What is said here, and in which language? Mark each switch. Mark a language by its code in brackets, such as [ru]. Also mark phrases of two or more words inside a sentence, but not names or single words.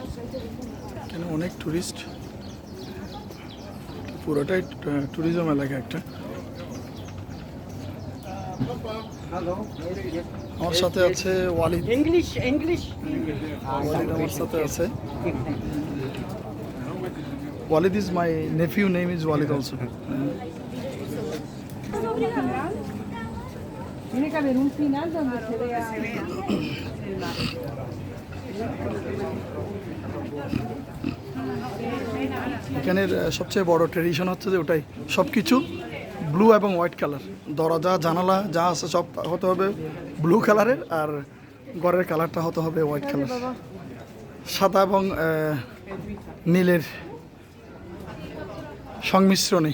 [bn] এখানে অনেক টুরিস্ট, পুরোটাই ট্যুরিজম এলাকা একটা। আমার সাথে আছে ওয়ালিদ। ওয়ালিদ আমার সাথে আছে। [en] Walid is my nephew, name is Walid also. [es] Tiene que haber un final donde se vea. [bn] এখানের সবচেয়ে বড় ট্রেডিশন হচ্ছে যে ওটাই, সব কিছু ব্লু এবং [en] white color. [bn] দরজা জানালা যা আছে সব হতে হবে [en] blue color-er, [bn] আর ঘরের কালারটা হতে হবে [en] white color, [bn] সাদা এবং নীলের সংমিশ্রণে।